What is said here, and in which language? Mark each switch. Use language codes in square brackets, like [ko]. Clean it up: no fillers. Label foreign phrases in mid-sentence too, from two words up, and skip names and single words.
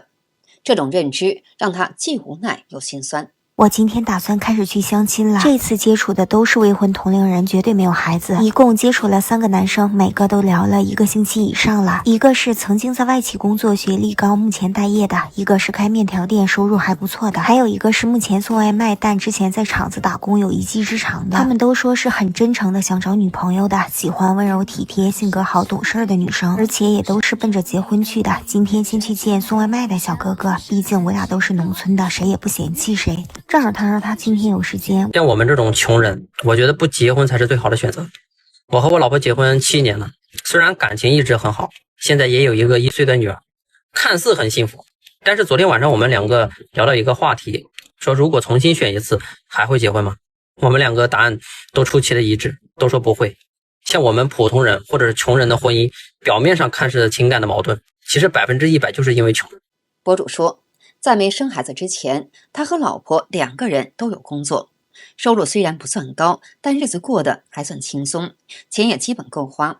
[zh] 這種認知讓他既無奈又心酸。我今天打算開始去相親了，這次接觸的都是未婚同齡人，絕對沒有孩子。一共接觸了3個男生，每個都聊了1個星期以上了。一個是曾經在外企工作，學歷高，目前待業的；一個是開麵條店，收入還不錯的；還有一個是目前送外賣，但之前在廠子打工，有一技之長的。他們都說是很真誠的想找女朋友的，喜歡溫柔體貼、性格好、懂事的女生，而且也都是奔着結婚去的。今天先去見送外賣的小哥哥，畢竟我倆都是農村的，誰也不嫌棄誰。正好他說他今天有時間。像我們這種窮人，我覺得不結婚才是最好的選擇。我和我老婆結婚7年了，雖然感情一直很好，現在也有一個1歲的女兒，看似很幸福。但是昨天晚上我們兩個聊到一個話題，說如果重新選一次，還會結婚嗎？我們兩個答案都出奇的一致，都說不會。像我們普通人或者是窮人的婚姻，表面上看是情感的矛盾，其實100%就是因為窮。博主說，在沒生孩子之前，他和老婆2個人都有工作，收入雖然不算高，但日子過得還算輕鬆，錢也基本夠花。